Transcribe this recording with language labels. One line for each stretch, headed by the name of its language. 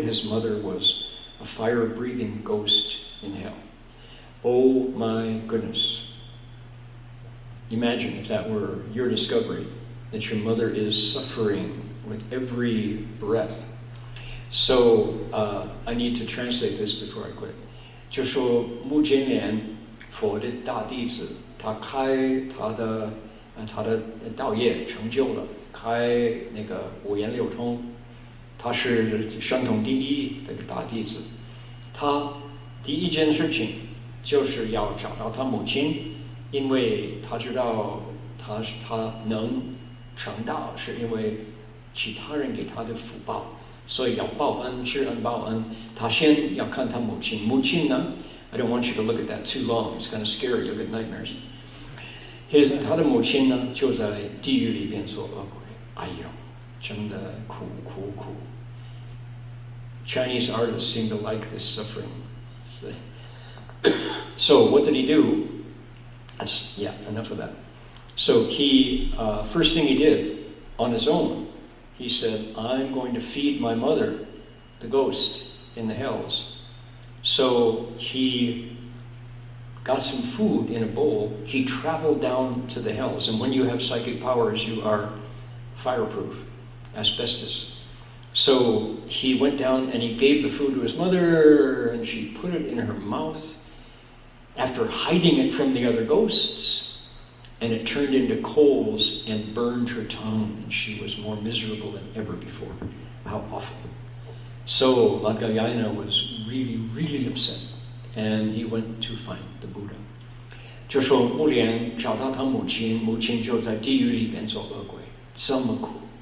English: His mother was a fire-breathing ghost in hell. Oh my goodness. Imagine if that were your discovery, that your mother is suffering with every breath. So I need to translate this before I quit.
Chinese: 就说目犍连佛的大弟子，他开他的道业成就了，开那个五言六通，他是山统第一的大弟子。他第一件事情就是要找到他母亲，因为他知道他能成道，是因为其他人给他的福报，所以要报恩，知恩报恩。他先要看他母亲，母亲呢 ，
English: I don't want you to look at that too long. It's kind of scary. You'll get nightmares.
Chinese: 他的母亲呢，就在地狱里边做恶鬼。哎呦，真的苦。
English: Chinese artists seem to like this suffering. So what did he do? Enough of that. So he, first thing he did on his own, he said, I'm going to feed my mother, the ghost, in the hells. So he got some food in a bowl. He traveled down to the hells. And when you have psychic powers, you are fireproof, asbestos. So he went down and he gave the food to his mother, and she put it in her mouth after hiding it from the other ghosts, and it turned into coals and burned her tongue, and she was more miserable than ever before. How awful. So Madhyayana was really upset, and he went to find the Buddha.
Chinese: 就说目连找到他母亲，母亲就在地狱里边做恶鬼，这么苦。